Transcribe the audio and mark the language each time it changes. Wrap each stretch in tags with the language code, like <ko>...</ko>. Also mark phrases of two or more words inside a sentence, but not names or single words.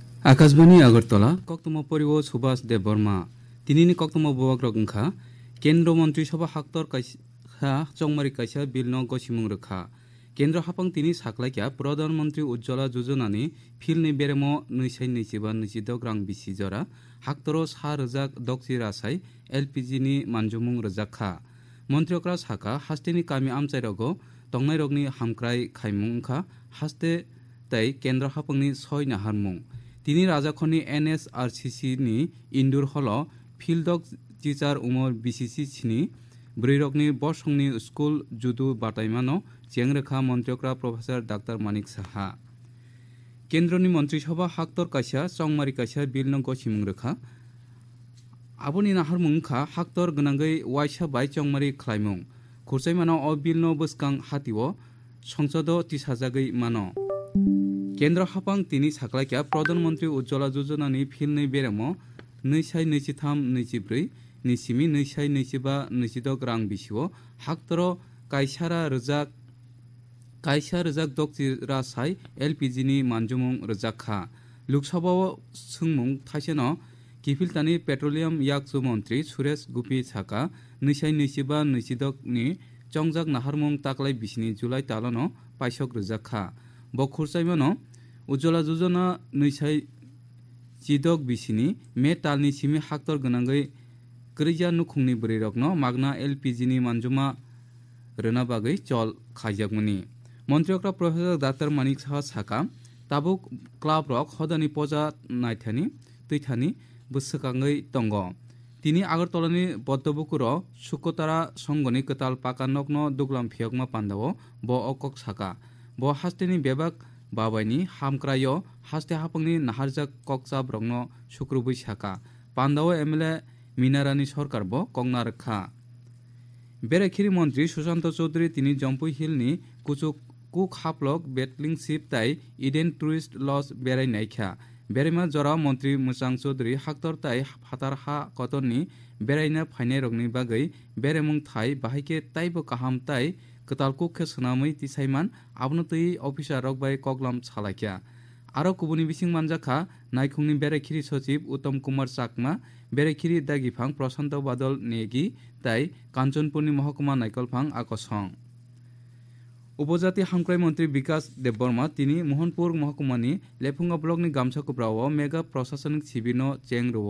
<trp>आकाशवाणी আগরতলা কক্তম পরিব সুভাষ দেব বর্মা তিনিনি কক্তম ববাগ্রক ওংখা কেন্দ্র মন্ত্রী সভা হাক্তর কাইসা চংমারি কাইসা বিলন গসিমুং রখা কেন্দ্র হাপাং তিনি সাকলাইকা প্রধানমন্ত্রী উজ্জ্বলা যোজনানি ফিলনি বেরেম নৈসাই নৈজিবা নৈজিদক রাং বিসি জরা হাক্তর सा রোজাক দকজি রাসাই এলপিজিনি মানজুমুং রোজাখা মন্ত্রীকরা সাকা হাস্তেনি কামি আমচাইরগ তংনাই রগনি হামক্রাই খাইমুং ওংখা হাস্তে তাই কেন্দ্র হাপাংনি ছয় নাহারমুং তিনি রাজাখনি NSRCC ni ইন্দুর হল ফিল্ডক টিচার উমর BCC সিনি ব্রৈরকনি বর্ষংনি স্কুল জুদু বাটাইমানো চেংরেখা মন্ত্রীকরা প্রফেসর ডাক্তার মানিক সাহা কেন্দ্রনি মন্ত্রিসভা হাক্তর কাইসা চংমারি কাইসা বিলন গসিমুং রেখা আবনি নাহারমুংখা হাক্তর গনাঙ্গৈ ওয়াইসা বাই চংমারি খ্লাইমুং খুরসাইমানো অ বিলন বসকাং হাতিও সংসদ তিসাজাগৈ মানো কেন্দ্র হাপাং তিনি সাকলাইকা প্রধানমন্ত্রী উজ্জ্বলা যোজনানি ফিলनै বেরেম নৈসাই নৈজিথাম নৈজিব্रै নিসিমি নৈসাই নৈজিবা নৈজিদক রাং বিসিও হাক্তর কাইসা রোজাক দকজি রাসাই LPG ni মানজুমুং রোজাখা লোকসভাও সুংমুং থাইসেন কিফিলতানি পেট্রোলিয়াম ইয়াকজু মন্ত্রী সুরেশ গুপি সাকা নৈসাই নৈজিবা নৈজিদক ni চংজাক নাহারমুং তাকলাই বিসিনি জুলাই তালনো পাইসক রোজাখা বখুরসাইমানো উজ্জ্বলা যোজনা নৈসাই জিদক বিসিনি মে তালনি সিমি হাক্তর গনাঙ্গৈ ক্রৈজা নুখুংনি ব্রৈরকনো মাগনা LPG ni মানজুমা রনা বাগৈ চল খাইজাকমনি মন্ত্রীকরা প্রফেসর ডাক্তার মানিক সাহা সাকা তাবুক ক্লাব রক হদানি পজা নাইথানি তৈথানি বসকাঙ্গৈ তঙ্গ তিনি আগরতলানি বদ্ধবকুর সুকতারা সংগনি কতাল পাকা নগ্ন দুগলাম ফিয়কমা পান্দাও ব অকক সাকা ব হাস্তেনি বেবাক বাবাইনি হামক্রায় হাস্তে হাপাংনি নাহারজাক ককচাব রংন শুক্রবৈ সাকা পান্দাও MLA মিনারানি সরকার ব কংনা রখা বেরেখিরি মন্ত্রী সুশান্ত চৌধুরী তিনি জম্পুই হিলনি কুচুক কুক হাপলক বেটলিং শিপ তাই ইডেন টুরিস্ট লজ বেড়াই নাইখা বেরেমা জরা মন্ত্রী মুসাং চৌধুরী হাক্তর তাই ফাতার হা কতননি বেড়াইনা ফাইনাই রগনি বাগৈ বেরেমুং থাই বাহাইকে তাইবো কাহাম তাই কতাল কুককে সোনামৈ তিসাইমান আবনো তৈ অফিসার রকবাই কগলাম সালাইকা আরো কুবুনি বিসিং মানজাখা নাইখুংনি বেরেখিরি সচিব উত্তম কুমার চাকমা বেরেখিরি দাগিফাং প্রশান্ত বাদল নেগি তাই কাঞ্চনপুরনি মহকুমা নাইকলফাং আকসং উপজাতি হামক্রাই মন্ত্রী বিকাশ দেববর্মা তিনি মোহনপুর মহকুমানি লেফুঙ্গা ব্লকনি গামছাকুপ্রাও মেগা প্রশাসনিক শিবির চেংরো</trp>